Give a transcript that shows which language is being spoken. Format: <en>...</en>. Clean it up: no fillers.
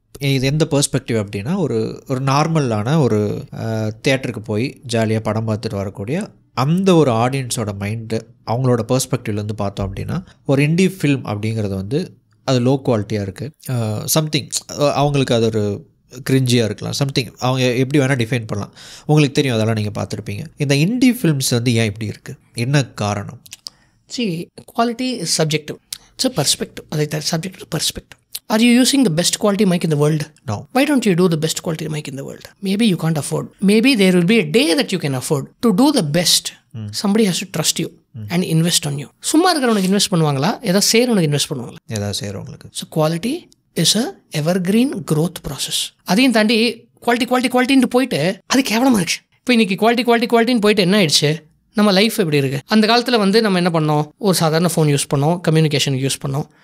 <ta>இது எந்த பெர்ஸ்பெக்டிவ் அப்படின்னா ஒரு நார்மலான ஒரு தியேட்டருக்கு போய் ஜாலியாக படம் பார்த்துட்டு வரக்கூடிய அந்த ஒரு ஆடியன்ஸோட மைண்டு அவங்களோட பெர்ஸ்பெக்டிவ்லேருந்து பார்த்தோம் அப்படின்னா ஒரு இண்டி ஃபில்ம் அப்படிங்கிறது வந்து அது லோ குவாலிட்டியாக இருக்குது. சம்திங் அவங்களுக்கு அது ஒரு கிரிஞ்சியாக இருக்கலாம், சம்திங் அவங்க எப்படி வேணால் டிஃபைன் பண்ணலாம். உங்களுக்கு தெரியும், அதெல்லாம் நீங்கள் பார்த்துருப்பீங்க. இந்த இண்டி ஃபில்ம்ஸ் வந்து ஏன் இப்படி இருக்குது, என்ன காரணம்?</ta> <en>quality is subjective. It's a perspective. Subjective perspective. Are you using the best quality mic in the world? No. Why don't you do the best quality mic in the world? Maybe you can't afford. Maybe there will be a day that you can afford. To do the best, somebody has to trust you and invest on you.</en> <ta>சும்மா இருக்கிறவனுக்கு invest பண்ணுவாங்களா, ஏதாவது செய்கிறவனுக்கு invest பண்ணுவாங்களா? ஏதாவது செய்கிறவங்களுக்கு.</ta> <en>So quality is a evergreen growth process.</en> <ta>அதையும் தாண்டி குவாலிட்டின்னு போயிட்டு அது கேவலமாக இருக்குது. இப்போ இன்றைக்கி குவாலிட்டின்னு போயிட்டு என்ன ஆயிடுச்சு, நம்ம லைஃப் எப்படி இருக்குது? அந்த காலத்தில் வந்து நம்ம என்ன பண்ணோம், ஒரு சாதாரண ஃபோன் யூஸ் பண்ணோம், கம்யூனிகேஷனுக்கு யூஸ் பண்ணோம்.</ta>